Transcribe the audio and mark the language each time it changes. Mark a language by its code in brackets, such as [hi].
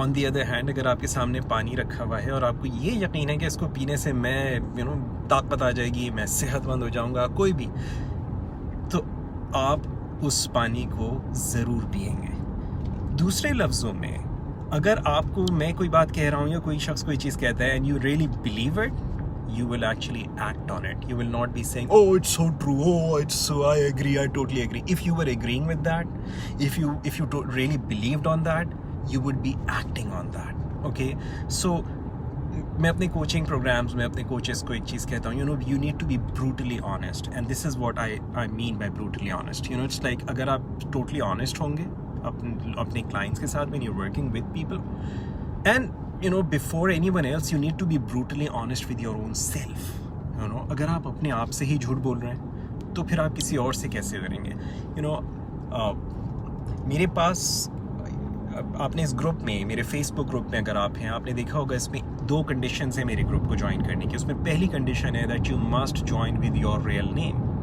[en] on the other hand, [hi] अगर आपके सामने पानी रखा हुआ है और आपको ये यकीन है कि इसको पीने से मैं ताकत आ जाएगी, मैं सेहतमंद हो जाऊंगा, कोई भी, तो आप उस पानी को ज़रूर पिएंगे। दूसरे लफ्ज़ों में, अगर आपको मैं कोई बात कह रहा हूँ या कोई शख्स कोई चीज़ कहता है [en] And you really believe it, you will actually act on it. You will not be saying, oh, it's so true, oh, it's so, I agree, I totally agree. If you were agreeing with that, if you really believed on that, you would be acting on that. Okay? So [hi] मैं अपने coaching programmes में अपने coaches को एक चीज़ कहता हूँ, [en] you need to be brutally honest, and this is what I mean by brutally honest. It's like [hi] अगर आप [en] totally honest [hi] होंगे अपने [en] clients [hi] के साथ, [en] when you're working with people, and before anyone else, you need to be brutally honest with your own self. [hi] अगर आप अपने आप से ही झूठ बोल रहे हैं तो फिर आप किसी और से कैसे करेंगे? मेरे पास, आपने इस ग्रुप में, मेरे फेसबुक ग्रुप में अगर आप हैं, आपने देखा होगा इसमें 2 कंडीशंस हैं मेरे ग्रुप को ज्वाइन करने की। उसमें पहली कंडीशन है [en] That you must join with your real name.